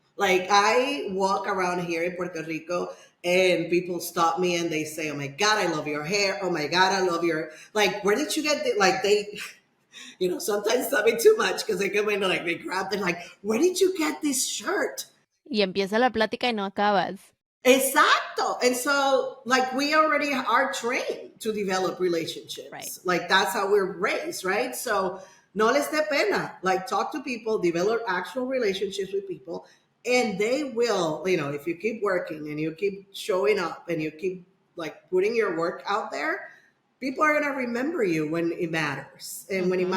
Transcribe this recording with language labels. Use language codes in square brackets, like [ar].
[en] Like, I walk around here in Puerto Rico, and people stop me and they say, "Oh my God, I love your hair. Oh my God, I love your, like, where did you get it?" Like, they, sometimes tell me too much, because they come in, like, they grab it, like, "Where did you get this shirt?" [es] Y empieza la plática y no acabas. Exacto. [en] And so, like, we already are trained to develop Right. relationships. Like, that's how we're raised, right? So, [es] no les de pena. [en] Like, talk to people, develop actual relationships with people, and they will, if you keep working and you keep showing up and you keep, like, putting your work out there, people are going to remember you when it matters and when it